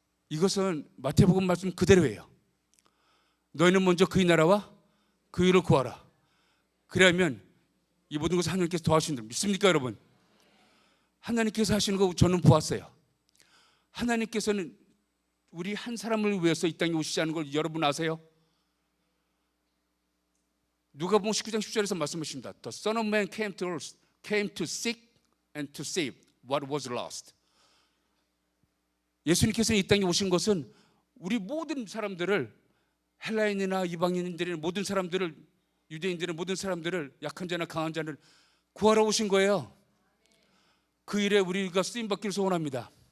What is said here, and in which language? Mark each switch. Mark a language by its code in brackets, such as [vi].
[ko] 이것은 마태복음 말씀 그대로예요. 너희는 먼저 그의 나라와 그 의를 구하라. 그래야면 이 모든 것을 하나님께서 도와주시는 줄 믿습니까, 여러분? 하나님께서 하시는 거 저는 보았어요. 하나님께서는 우리 한 사람을 위해서 이 땅에 오시지 않은 걸 여러분 아세요? 누가복음 19장 10절에서 말씀하십니다. [en] The Son of Man came came to seek and to save what was lost. [ko] 예수님께서 이 땅에 오신 것은 우리 모든 사람들을, 헬라인이나 이방인들이나 모든 사람들을, 유대인들의 모든 사람들을, 약한 자나 강한 자를 구하러 오신 거예요. 그 일에 우리가 쓰임받기를 소원합니다.